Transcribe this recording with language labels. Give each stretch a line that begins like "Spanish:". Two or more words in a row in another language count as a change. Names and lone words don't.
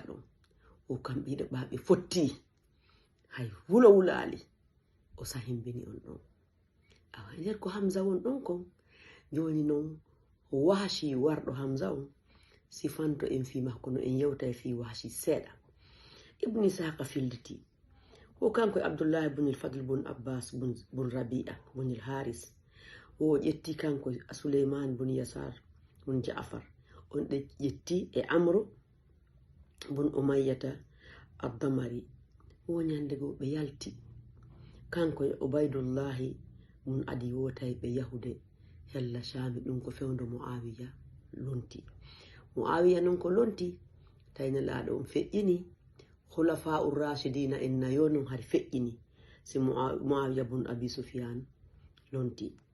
Fula: ɗon o kam ɓiɗo ɓaɓe fotti hay wulo wulali o sahimbini on ɗon awa nder ko Hamza won ɗon kon joni noon Wahashi warɗo Hamza on sifanto en fi makko no en yewta fi Wahashi seeɗa Ibn Ishaq filliti ko kanko Abdullah ibn al-Fadl bun Abbas bun Rabi'a bun al-Haris o ƴetti kanko Suleyman bun Yasar bun Ja'far on de ƴetti e Amru bun Umayyata ad-Damari o nyande go be yalti kanko e Ubaydullah bun Adi wotay be Yahude hella Shami ɗum ko fewndo Muawiya lonti Muawiya non ko lonti tayna laado on feƴƴini
Arabic: الخلفاء الراشدين
Fula: inna yonum har feƴƴini si Muawiya bun Abi Sufyan lonti